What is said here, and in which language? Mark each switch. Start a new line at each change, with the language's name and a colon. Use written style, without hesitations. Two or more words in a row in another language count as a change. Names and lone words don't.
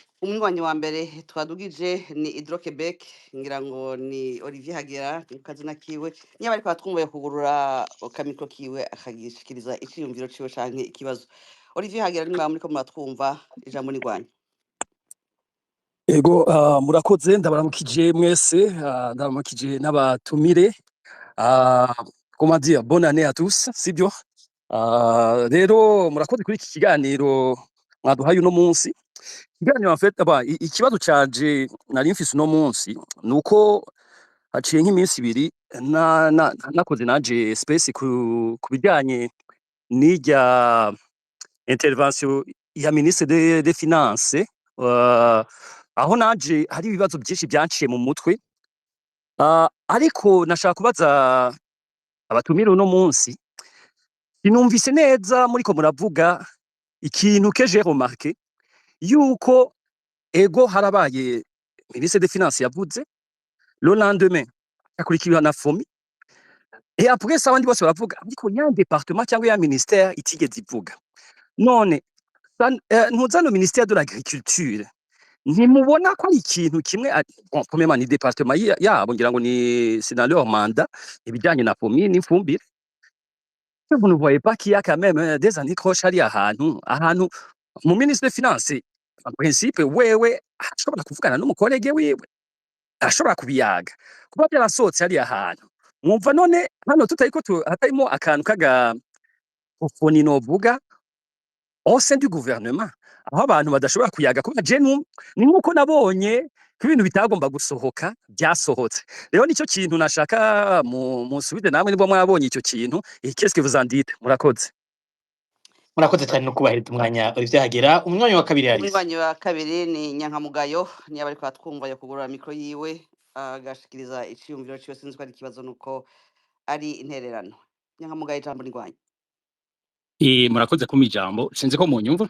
Rundi: Umunywanyi wa mbere twadugije ni Hydro-Québec, ngira ngo ni Olivier Hagera mu kazina kiwe, niba ariko batwumbuye kugurura akamikro kiwe akagishikiriza iciyumviro ciwe canke ikibazo. Olivier Hagera, nimba muriko muratwumva, ijambo ni rwanyu. Ego murakoze, ndabaramukije mwese, ndabaramukije n'abatumire.
French: Comment dire, bonne année à tous,
Rundi: sibyo? Rero murakoze kuri iki kiganiro mwaduhaye uno munsi. Kiganiro
French: en fait
Rundi: ikibazo canje nari mfise uno munsi nuko haciye nk'iminsi ibiri nakoze naje space ku bijanye n'irya intervention ya
French: ministre des finances,
Rundi: aho naje hari ibibazo byinshi byanciye mu mutwe, ariko nashaka kubaza abatumire uno munsi, sinumvise neza muriko muravuga ikintu
French: que j'ai remarqué,
Rundi: yuko ego harabaye
French: ministre des finances
Rundi: yavuze,
French: le lendemain
Rundi: akurikiwe na FOMI,
French: et après ça
Rundi: abandi bose baravuga ariko ya département cyangwa ya ministère itigeze ivuga. None ntuza no
French: ministère de l'agriculture,
Rundi: ntimubona ko ari ikintu kimwe?
French: Bon, premièrement
Rundi: ni département yabo, ngira ngo ni
French: c'est dans leur mandat
Rundi: ibijanye na FOMI n'ifumbire.
French: Vous ne voyez pas qu'il y a quand même des anicroches
Rundi: hariya ahantu mu
French: ministre des finances en principe
Rundi: wewe ashobora kuvugana n'umukolege wiwe, ashobora kubiyaga kuba byarasohotse hariya hantu. Mwumva none hano hatarimo akantu kaga foni novuga
French: au sein du gouvernement,
Rundi: aho abantu badashobora kuyaga kuba ni nkuko nabonye ko ibintu bitagomba gusohoka byasohotse. Rero nicyo kintu nashaka musubize namwe niba mwabonye icyo kintu.
French: Qu'est-ce que vous en dites?
Rundi: Murakoze. Murakoze cyane no kubahiriza umwanya Olivier Hagera. Umunywanyi wa kabiri Alice. Umunywanyi wa kabiri ni Nyankamugayo, niba ariko batwumva yo kugurura mikro yiwe agashikiriza iciyumviro ciwe, sinzi ko ari ikibazo nuko ari intererano. Nyankamugayo, ijambo ni rwanyu. Murakoze kuma ijambo, sinzi ko munyumva.